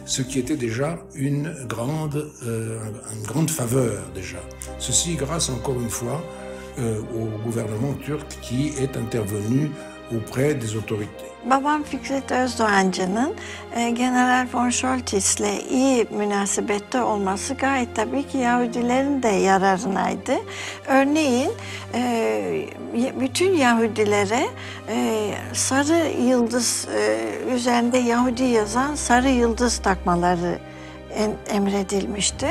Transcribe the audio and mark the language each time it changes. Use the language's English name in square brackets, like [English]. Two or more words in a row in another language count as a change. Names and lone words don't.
[French] ce qui était déjà une grande faveur déjà. Ceci grâce encore une fois au gouvernement turc qui est intervenu auprès des autorités. [Turkish] Babam Fikret Özdoğancı'nın General von Scholtis'le iyi münasebette olması gayet tabii ki Yahudilerin de yararınaydı. Örneğin bütün Yahudilere sarı yıldız üzerinde Yahudi yazan sarı yıldız takmaları emredilmişti.